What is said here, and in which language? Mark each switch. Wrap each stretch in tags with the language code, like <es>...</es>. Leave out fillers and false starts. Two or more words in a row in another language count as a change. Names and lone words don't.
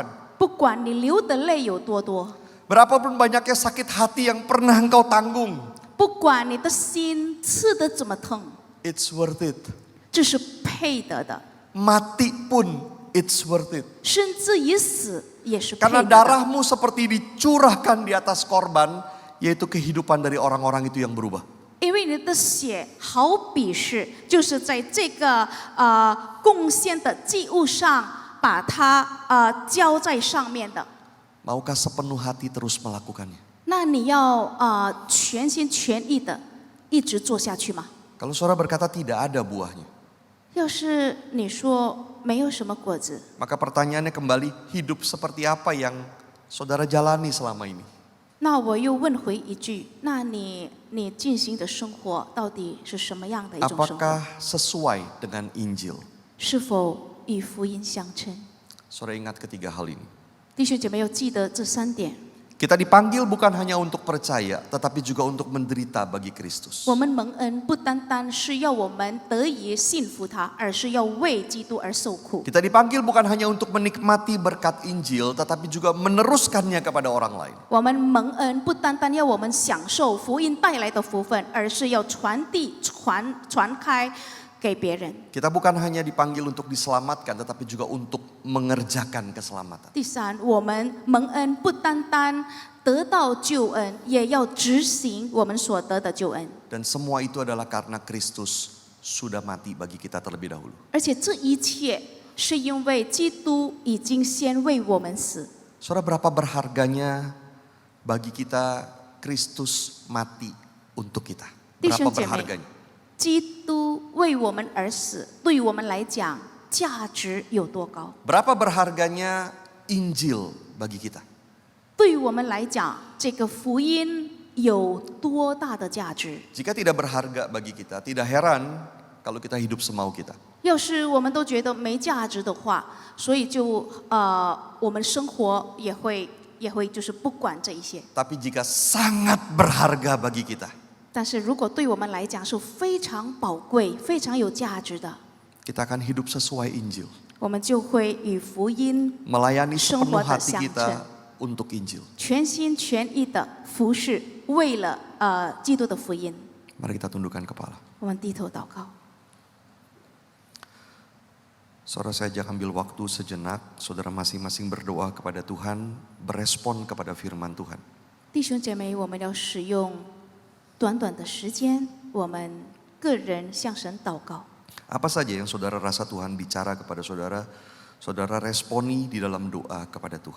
<zh>不管你流的泪有多多，</zh> <id>Berapapun banyaknya sakit hati yang pernah engkau tanggung.</id> <zh>不管你的心刺得怎么疼，</zh> <en>It's worth it.</en> <zh>这是配得的，</zh> <id>Mati pun</id> <en>it's worth it.</en> <zh>甚至于死也是配</zh> <id>Karena</id> <zh>得的。</zh> <id>darahmu seperti dicurahkan di atas korban, yaitu kehidupan dari orang-orang itu yang berubah.</id> <zh>因为你的血好比是就是在这个贡献的祭物上把它浇在上面的，</zh> <id>Maukah sepenuh hati terus melakukannya?</id> <zh>那你要全心全意的一直做下去吗？</zh> <id>Kalau saudara berkata tidak ada buahnya,</id> <zh>要是你说没有什么果子，</zh> <id>maka pertanyaannya kembali, hidup seperti apa yang saudara jalani selama ini?</id> <zh>那我又问回一句，那你进行的生活到底是什么样的一种生活？</zh> <id>Apakah sesuai dengan Injil?</id> <zh>是否与福音相称？</zh> <id>Saudara ingat ketiga hal ini.</id> <zh>弟兄姐妹要记得这3点。</zh> <id>Kita dipanggil bukan hanya untuk percaya, tetapi juga untuk menderita bagi Kristus.</id> <zh>我们蒙恩不单单是要我们得以信服他，而是要为基督而受苦。</zh> <id>Kita dipanggil bukan hanya untuk menikmati berkat Injil, tetapi juga meneruskannya kepada orang lain.</id> <zh>我们蒙恩不单单要我们享受福音带来的福分，而是要传递、传开给别人。</zh> <id>Kita bukan hanya dipanggil untuk diselamatkan, tetapi juga untuk mengerjakan keselamatan.</id> <zh>第三，我们蒙恩不单单得到救恩，也要执行我们所得的救恩。</zh> <id>Dan semua itu adalah karena Kristus sudah mati bagi kita terlebih dahulu.</id> <zh>而且这一切是因为基督已经先为我们死。</zh> <id>Saudara, berapa berharganya bagi kita Kristus mati untuk kita?</id> <zh>弟</zh> <id>Berapa</id> <zh>兄姐妹，</zh> <id>berharganya?</id> <zh>基督为我们而死，对于我们来讲价值有多高？</zh> <id>Berapa berharganya Injil bagi kita?</id> <zh>对于我们来讲，这个福音有多大的价值？</zh> <id>Jika tidak berharga bagi kita, tidak heran kalau kita hidup semau kita.</id> <zh>要是我们都觉得没价值的话，所以就我们生活也会就是不管这一些。</zh> <id>Tapi jika sangat berharga bagi kita,</id> <zh>但是如果对我们来讲是非常宝贵、非常有价值的，</zh> <id>kita akan hidup sesuai Injil.</id> <zh>我们就会与福音</zh> <id>Melayani</id> <zh>生</zh> <id>sepenuh</id> <zh>活的</zh> <id>hati</id> <zh>相</zh> <id>kita</id> <zh>称，</zh> <id>untuk Injil.</id> <zh>全心全意的服侍，为了基督的福音。</zh> <id>Mari kita tundukkan kepala.</id> <zh>我们低头祷告。</zh> <id>Saudara, saya ajak ambil waktu sejenak, saudara masing-masing berdoa kepada Tuhan, berespon kepada firman Tuhan.</id> <zh>弟兄姐妹，我们要使用短短的时间，我们个人向神祷告。</zh> <id>Apa saja yang saudara rasa Tuhan bicara kepada saudara, saudara responi di dalam doa kepada Tuhan.</id>